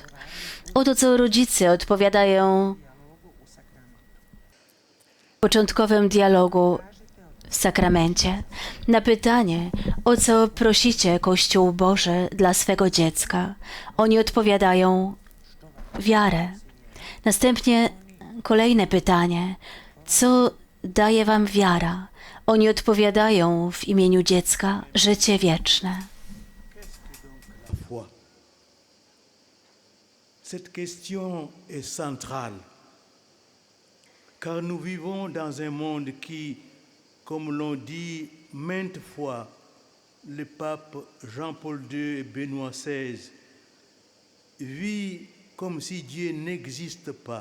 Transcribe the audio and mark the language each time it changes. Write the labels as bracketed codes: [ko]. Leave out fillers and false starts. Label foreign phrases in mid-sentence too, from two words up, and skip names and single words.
[pl] Oto co rodzice odpowiadają w początkowym dialogu w sakramencie na pytanie, o co prosicie Kościół Boży dla swego dziecka. Oni odpowiadają wiarę. Następnie kolejne pytanie, co daje wam wiara? Oni odpowiadają w imieniu dziecka życie wieczne. [fr] La foi. Cette question est centrale, car nous vivons dans un monde qui, comme l'ont dit maintes fois le pape Jean-Paul II et Benoît XVI, vit comme si Dieu n'existe pas.